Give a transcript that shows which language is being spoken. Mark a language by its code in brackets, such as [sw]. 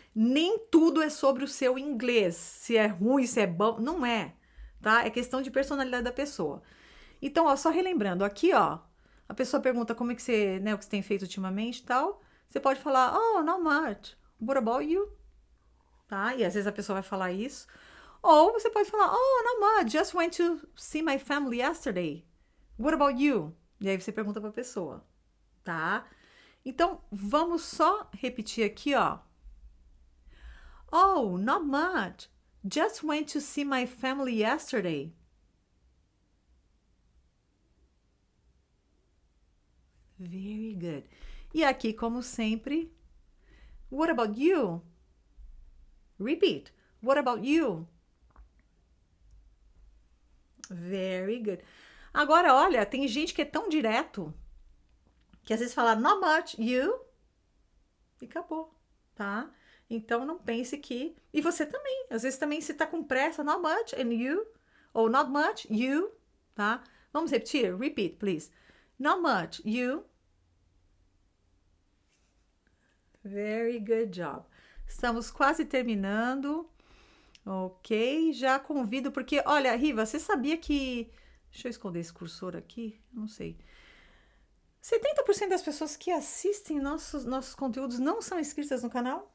[pt] Nem tudo é sobre o seu inglês. Se é ruim, se é bom, não é, tá? É questão de personalidade da pessoa. Então, ó, só relembrando, aqui, ó, a pessoa pergunta como é que você, né, o que você tem feito ultimamente e tal. Você pode falar, [en] oh, not much. What about you? [pt] Tá? E às vezes a pessoa vai falar isso. Ou você pode falar, [en] oh, not much. Just went to see my family yesterday. What about you? [pt] E aí você pergunta pra pessoa, tá? Então, vamos só repetir aqui, ó. [en] Oh, not much. Just went to see my family yesterday. Very good. [pt] E aqui, como sempre, [en] what about you? Repeat. What about you? [pt] Very good. Agora, olha, tem gente que é tão direto que às vezes fala [en] not much, you, [pt] e acabou, tá? Então, não pense que... E você também. Às vezes também você tá com pressa, [en] not much, and you, [pt] ou [en] not much, you, [pt] tá? Vamos repetir? [en] Repeat, please. Not much, you. Very good job. [pt] Estamos quase terminando. Ok, já convido, porque, olha, Riva, você sabia que... Deixa eu esconder esse cursor aqui, não sei. 70% das pessoas que assistem nossos conteúdos não são inscritas no canal?